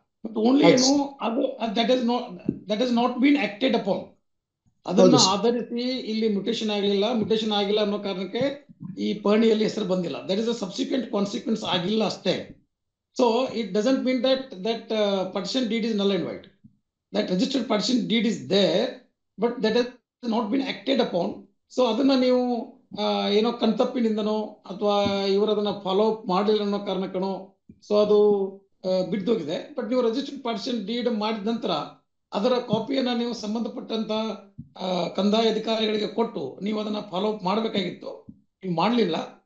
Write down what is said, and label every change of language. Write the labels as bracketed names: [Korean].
[English] but only [Kannada] ಏನು ಅದು [English] That is not been acted upon. [Kannada] ಅದನ್ನ ಆಧರಿಸಿ ಇಲ್ಲಿ ಮ್ಯೂಟೇಷನ್ ಆಗಿಲ್ಲ ಅನ್ನೋ ಕಾರಣಕ್ಕೆ ಈ ಪಹಣಿಯಲ್ಲಿ ಹೆಸರು ಬಂದಿಲ್ಲ. [English] that is a subsequent consequence [Kannada] ಆಗಿಲ್ಲ ಅಷ್ಟೇ. [English] So it doesn't mean that partition deed is null and void. That registered partition deed is there, but that has not been acted upon. [Kannada] So ಅದನ್ನ ನೀವು ಏನೋ ಕಣ್ತಪ್ಪಿನಿಂದನೋ ಅಥವಾ ಇವರು ಅದನ್ನ ಫಾಲೋ ಅಪ್ ಮಾಡಲಿಲ್ಲ ಅನ್ನೋ ಕಾರಣಕ್ಕನೋ ಸೊ ಅದು ಬಿದ್ದೋಗಿದೆ. ಬಟ್ ನೀವು ರಿಜಿಸ್ಟರ್ಡ್ ಪಾರ್ಟಿಷನ್ ಡೀಡ್ ಮಾಡಿದ ನಂತರ ಅದರ ಕಾಪಿಯನ್ನ ನೀವು ಸಂಬಂಧಪಟ್ಟಂತ ಕಂದಾಯ ಅಧಿಕಾರಿಗಳಿಗೆ ಕೊಟ್ಟು ನೀವು ಅದನ್ನ ಫಾಲೋ ಅಪ್ ಮಾಡಬೇಕಾಗಿತ್ತು, ನೀವು ಮಾಡಲಿಲ್ಲ.